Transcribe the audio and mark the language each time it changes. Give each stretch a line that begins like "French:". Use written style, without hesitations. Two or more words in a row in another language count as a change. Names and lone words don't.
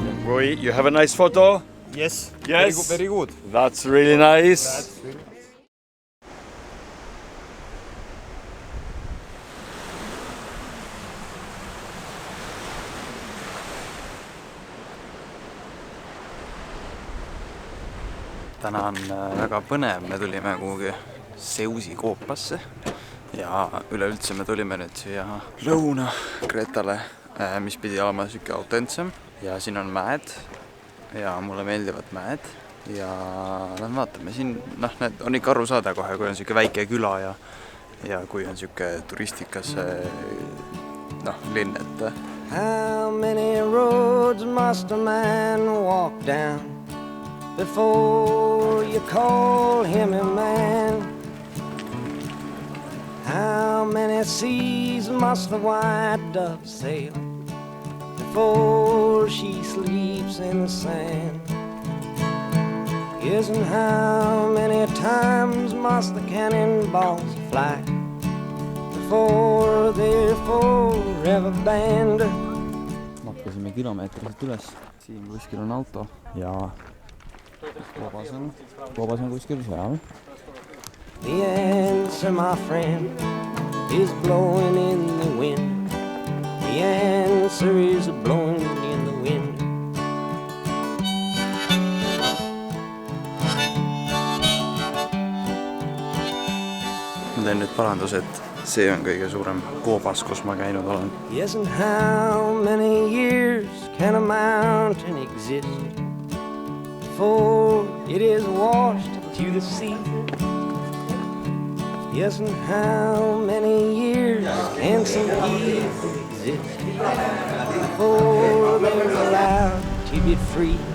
English: Roy, you have a nice photo? Yes. Yes. Very good. That's really nice.
Estonian: Täna on väga põnev, me tulime kuhugi Seusi koopasse ja üleüldse me tulime nüüd siia Lõuna-Kretale, mis pidi olema siuke autentsem ja siin on mäed ja mulle meeldivad mäed ja vaatame siin, need on ikka aru saada kohe, kui on siuke väike küla ja kui on siuke turistikas linn, et
English: How many roads must a man walk down before you call him a man? How many seas must the white dove sail before she sleeps in the sand? Yes, and how many times must the cannonballs fly before they're forever banned?
Estonian: Makkasime kilomeetriselt üles, siin kuskil on auto ja koobas on kuskil seal.
English: The answer, my friend, is blowing in the wind. The answer is blowing in the wind.
Estonian: Ma teen nüüd parandus, et see on kõige suurem koobas, kus ma käinud olen.
English: Yes, and how many years can a mountain exist before it is washed to the sea? Yes, and how many years can some people exist before they're allowed to be free?